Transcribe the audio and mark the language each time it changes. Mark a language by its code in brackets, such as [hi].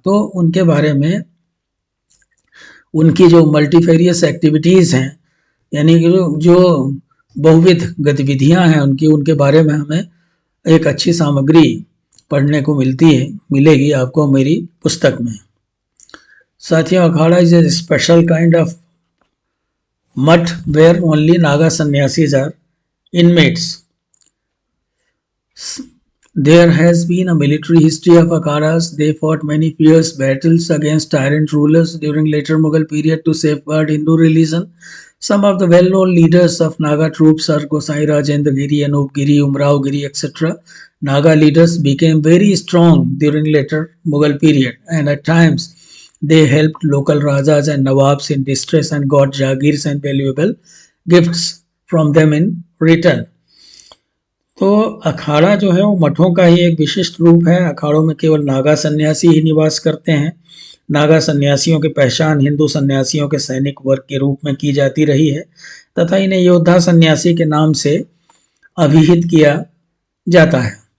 [hi] तो उनके बारे में, उनकी जो मल्टीफेरियस एक्टिविटीज़ हैं, यानी कि जो बहुविध गतिविधियां हैं उनकी, उनके बारे में हमें एक अच्छी सामग्री पढ़ने को मिलेगी आपको मेरी पुस्तक में। [en] साथियों, akhara is a special kind of math where only Naga sannyasis are inmates. There has been a military history of akhadas. They fought many fierce battles against tyrant rulers during later Mughal period to safeguard Hindu religion. Some of the well-known leaders of Naga troops are Gosai Rajendra Giri, Anup Giri, Umrao Giri, etc. Naga leaders became very strong during later Mughal period, and at times they helped local Rajas and Nawabs in distress and got jagirs and valuable gifts from them in return. [hi] तो अखाड़ा जो है वो मठों का ही एक विशिष्ट रूप है। अखाड़ों में केवल नागा सन्यासी ही निवास करते हैं। नागा सन्यासियों की पहचान हिंदू सन्यासियों के सैनिक वर्ग के रूप में की जाती रही है तथा इन्हें योद्धा सन्यासी के नाम से अभिहित किया जाता है।